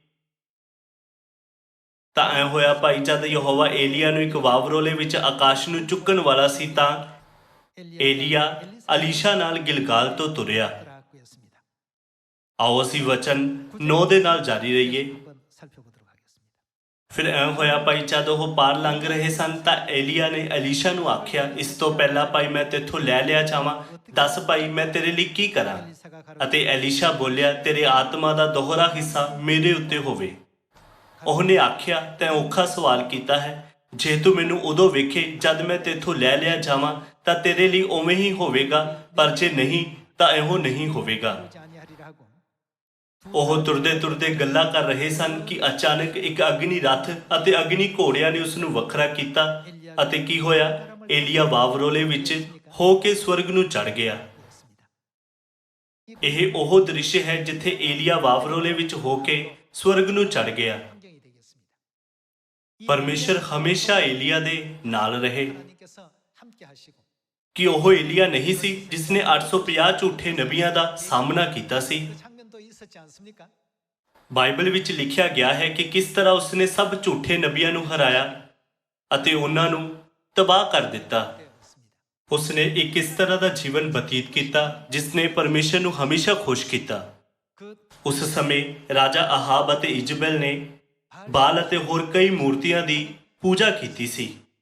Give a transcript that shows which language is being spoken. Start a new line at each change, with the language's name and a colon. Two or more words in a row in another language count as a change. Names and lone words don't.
Punjabi: ਤਾਂ ਐ ਹੋਇਆ ਭਾਈ ਜਦ ਯਹੋਵਾ ਏਲੀਆ ਨੂੰ ਇੱਕ ਵਾਵਰੋਲੇ ਵਿੱਚ ਆਕਾਸ਼ ਨੂੰ ਚੁੱਕਣ ਵਾਲਾ ਸੀ ਤਾਂ ਏਲੀਆ ਅਲੀਸ਼ਾ ਨਾਲ ਗਿਲਗਾਲ ਤੋਂ ਤੁਰਿਆ।
Korean: 들어갔고였습니다.
Punjabi: ਆਓ ਅਸੀਂ ਵਚਨ 9 ਦੇ ਨਾਲ ਜਾਰੀ ਰਹੀਏ।
Korean: 한번 살펴보도록 하겠습니다.
Punjabi: ਫਿਰ ਐ ਹੋਇਆ ਭਾਈ ਜਦ ਉਹ ਪਾਰ ਲੰਘ ਰਹੇ ਸਨ ਤਾਂ ਏਲੀਆ ਨੇ ਅਲੀਸ਼ਾ ਨੂੰ ਆਖਿਆ, ਇਸ ਤੋਂ ਪਹਿਲਾਂ ਭਾਈ ਮੈਂ ਤੇਥੋਂ ਲੈ ਲਿਆ ਜਾਵਾਂ, ਦੱਸ ਭਾਈ ਮੈਂ ਤੇਰੇ ਲਈ ਕੀ ਕਰਾਂ?
Korean: 엘리사가 가로되
Punjabi: ਅਤੇ ਐਲੀਸ਼ਾ ਬੋਲਿਆ, ਤੇਰੇ ਆਤਮਾ ਦਾ ਦੋਹਰਾ ਹਿੱਸਾ ਮੇਰੇ ਉੱਤੇ ਹੋਵੇ। ਉਹਨੇ ਆਖਿਆ, ਤੈਂ ਔਖਾ ਸਵਾਲ ਕੀਤਾ ਹੈ। ਜੇ ਤੂੰ ਮੈਨੂੰ ਉਦੋਂ ਵੇਖੇ ਜਦ ਮੈਂ ਤੇਥੋਂ ਲੈ ਲਿਆ ਜਾਵਾਂ ਤਾਂ ਤੇਰੇ ਲਈ ਉਵੇਂ ਹੀ ਹੋਵੇਗਾ, ਪਰ ਜੇ ਨਹੀਂ ਤਾਂ ਇਹੋ ਨਹੀਂ ਹੋਵੇਗਾ।
Korean: 오지 아니하리라 하고
Punjabi: ਉਹ ਤੁਰਦੇ ਤੁਰਦੇ ਗੱਲਾਂ ਕਰ ਰਹੇ ਸਨ ਕਿ ਅਚਾਨਕ ਇੱਕ ਅਗਨੀ ਰੱਥ ਅਤੇ ਅਗਨੀ ਘੋੜਿਆਂ ਨੇ ਉਸ ਨੂੰ ਵੱਖਰਾ ਕੀਤਾ। ਅਤੇ ਕੀ ਹੋਇਆ? ਏਲੀਆ ਵਾਵਰੋਲੇ ਵਿੱਚ ਹੋ ਕੇ ਸਵਰਗ ਨੂੰ ਚੜ ਗਿਆ। ਇਹ ਉਹ ਦ੍ਰਿਸ਼ ਹੈ ਜਿੱਥੇ ਏਲੀਆ ਵਾਵਰੋਲੇ ਵਿੱਚ ਹੋ ਕੇ ਸਵਰਗ ਨੂੰ ਚੜ ਗਿਆ। ਪਰਮੇਸ਼ਰ ਹਮੇਸ਼ਾ ਏਲੀਆ ਦੇ ਨਾਲ ਰਹੇ।
Korean: 하나님께서 함께 하시고
Punjabi: ਕਿ ਉਹ ਏਲੀਆ ਨਹੀਂ ਸੀ ਜਿਸ ਨੇ 850 ਝੂਠੇ ਨਬੀਆਂ ਦਾ ਸਾਹਮਣਾ ਕੀਤਾ ਸੀ।
Korean: 그 장면도 있었지 않습니까?
Punjabi: ਬਾਈਬਲ ਵਿੱਚ ਲਿਖਿਆ ਗਿਆ ਹੈ ਕਿ ਕਿਸ ਤਰ੍ਹਾਂ ਉਸਨੇ ਸਭ ਝੂਠੇ ਨਬੀਆਂ ਨੂੰ ਹਰਾਇਆ ਅਤੇ ਉਹਨਾਂ ਨੂੰ ਤਬਾਹ ਕਰ ਦਿੱਤਾ।
Korean: 되었습니다.
Punjabi: ਉਸਨੇ ਇੱਕ ਇਸ ਤਰ੍ਹਾਂ ਦਾ ਜੀਵਨ ਬਤੀਤ ਕੀਤਾ ਜਿਸ ਨੇ ਪਰਮੇਸ਼ਰ ਨੂੰ ਹਮੇਸ਼ਾ ਖੁਸ਼ ਕੀਤਾ।
Korean: 그
Punjabi: ਉਸ ਸਮੇਂ ਰਾਜਾ ਆਹਾਬ ਅਤੇ ਇਜ਼ਬੈਲ ਨੇ ਬਾਲ ਅਤੇ ਹੋਰ ਕਈ ਮੂਰਤੀਆਂ ਦੀ ਪੂਜਾ ਕੀਤੀ ਸੀ।